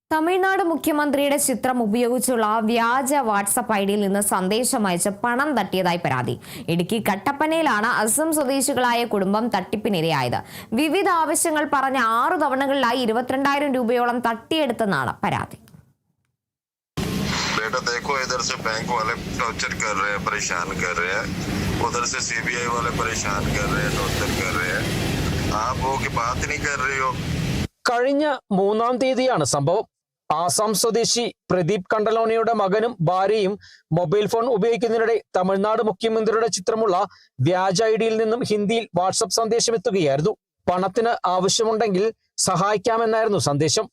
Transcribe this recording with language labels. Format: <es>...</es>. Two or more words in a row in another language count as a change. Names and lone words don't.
<ml>തമിഴ്നാട് മുഖ്യമന്ത്രിയുടെ ചിത്രം ഉപയോഗിച്ചുള്ള വ്യാജ വാട്സ്ആപ്പ് ഐഡിയിൽ നിന്ന് സന്ദേശം അയച്ച് പണം തട്ടിയതായി പരാതി. ഇടുക്കി കട്ടപ്പനയിലാണ് അസം സ്വദേശികളായ കുടുംബം തട്ടിപ്പിനിരയായത്. വിവിധ ആവശ്യങ്ങൾ പറഞ്ഞ 6 തവണകളിലായി 22,000 രൂപയോളം തട്ടിയെടുത്തെന്നാണ് പരാതി.</ml> <hi>बेटा देखो, इधर से बैंक वाले टॉर्चर कर रहे हैं, परेशान कर रहे हैं, उधर से सीबीआई वाले परेशान कर रहे हैं, टॉर्चर कर रहे हैं, आप वो की बात नहीं कर रही हो.</hi> <ml>കഴിഞ്ഞ 3-ാം തീയതിയാണ് സംഭവം. ആസാം സ്വദേശി പ്രദീപ് കണ്ടലോണിയുടെ മകനും ഭാര്യയും മൊബൈൽ ഫോൺ ഉപയോഗിക്കുന്നതിനിടെ തമിഴ്നാട് മുഖ്യമന്ത്രിയുടെ ചിത്രമുള്ള വ്യാജ ഐഡിയിൽ നിന്നും ഹിന്ദിയിൽ വാട്സപ്പ് സന്ദേശം എത്തുകയായിരുന്നു. പണത്തിന് ആവശ്യമുണ്ടെങ്കിൽ സഹായിക്കാമെന്നായിരുന്നു സന്ദേശം.</ml>